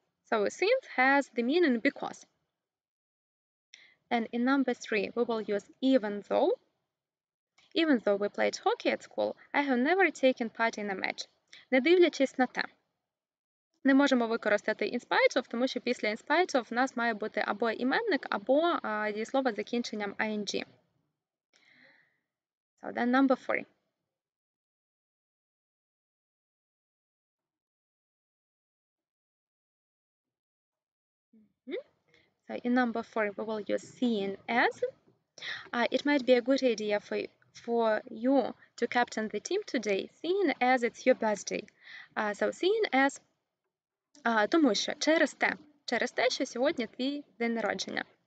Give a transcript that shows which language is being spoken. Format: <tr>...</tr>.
<en>So since has the meaning because. And in number 3, we will use even though. Even though we played hockey at school, I have never taken part in a match.</en> <uk>Не дивлячись на те. Не можемо використати</uk> <en>in spite of,</en> <uk>тому що після in spite of в нас має бути або іменник, або дієслово з закінченням ing.</uk> <en>So then number 4. So in number 4, we will use seen as. It might be a good idea for you to captain the team today, seeing as it's your birthday. So seeing as,</en> <uk>тому що через те, що сьогодні твій день народження.</uk>